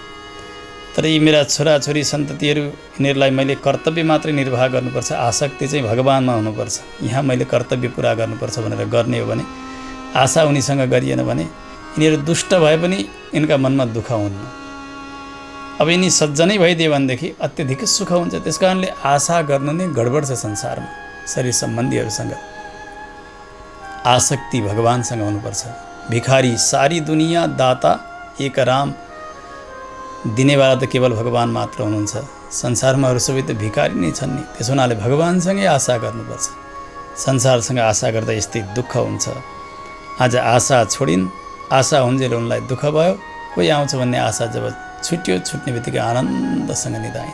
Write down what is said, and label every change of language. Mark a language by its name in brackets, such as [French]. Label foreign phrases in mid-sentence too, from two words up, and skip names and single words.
[Nepali] तर यी मेरा छोराछोरी सन्ततिहरू, यिनीहरूलाई मैले कर्तव्य मात्रै निर्वाह गर्नुपर्छ, आसक्ति चाहिँ भगवानमा हुनुपर्छ, यहाँ मैले कर्तव्य पुरा गर्नुपर्छ भनेर गर्ने हो भने, आशा उनीसँग गरिएन भने यिनीहरू दुष्ट भए पनि यिनका मनमा दुःख हुन्न। अब यिनी सज्जनै भइदियो भनेदेखि अत्यधिक सुख हुन्छ। त्यस कारणले आशा गर्नु नै गडबड छ संसारमा। शरीर सम्बन्धीहरूसँग आसक्ति भगवानसँग हुनुपर्छ। [Hindi] भिखारी सारी दुनिया दाता एक राम। [Nepali] दिनेवाला त केवल भगवान मात्र हुनुहुन्छ। संसारमा अरू सबै त भिखारी नै छन् नि। त्यसो हुनाले भगवानसँगै आशा गर्नुपर्छ। संसारसँग आशा गर्दा यस्तै दुःख हुन्छ। आज आशा छोडिन्, आशा हुन्जेल उनलाई दुःख भयो। कोही आउँछ भन्ने आशा जब छुट्यो, छुट्ने बित्तिकै आनन्दसँग निदाइन्।